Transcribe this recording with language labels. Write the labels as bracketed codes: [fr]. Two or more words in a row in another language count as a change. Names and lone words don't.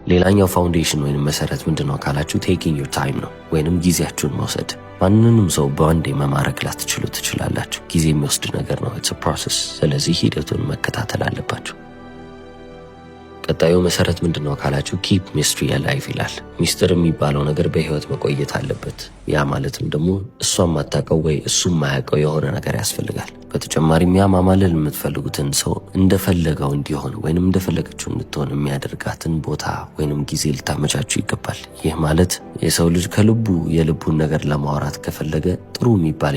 [am] ሌላኛው ፋውንዴሽን ወይንም መሰረት ምንድነው ካላችሁ [en] taking your time [am] ነው ወይንም ጊዜያችሁን መውሰድ። ማንንም ሰው በአንዴ መማረክ ላትችሉ ትችላላችሁ። ጊዜ የሚወስድ ነገር ነው። [en] it's a process። [am] ስለዚህ ሂደቱን መከታተል አለባችሁ። ቀጣዩ መሰረት ምንድነው ካላችሁ [en] keep mystery alive [am] ይላል። ሚስጥር የሚባለው ነገር በህይወት መቆየት አለበት። ያ ማለትም ደግሞ እሷም ማታቀው ወይ እሱም ማያቀው የሆነ ነገር ያስፈልጋል። በተጨማሪም ያ ማማለል የምትፈልጉትን ሰው እንደፈለገው እንዲሆን ወይንም እንደፈለገችው እንድትሆን የሚያደርጋትን ቦታ ወይንም ጊዜ ልታመቻቹ ይገባል። ይህ ማለት የሰው ልጅ ከልቡ የልቡን ነገር ለማውራት ከፈለገ ጥሩ የሚባል